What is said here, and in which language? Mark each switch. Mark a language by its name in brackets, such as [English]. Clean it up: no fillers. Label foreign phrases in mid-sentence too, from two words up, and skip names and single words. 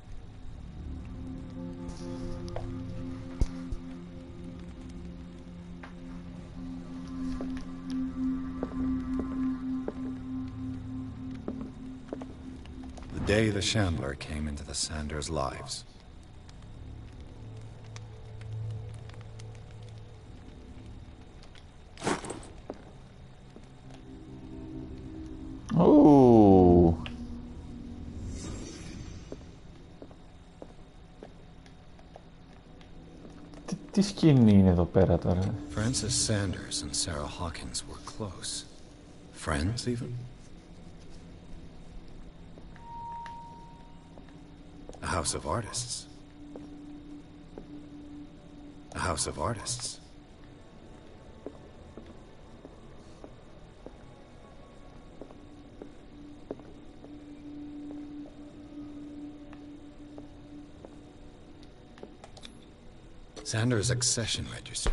[English] The day the Shambler came into the Sanders' lives. Ου. [Greek] Τι σκηνή είναι εδώ πέρα τώρα? [English] Francis Sanders and Sarah Hawkins were close. Friends, even? A house of artists. A house of artists. Sanders' accession register.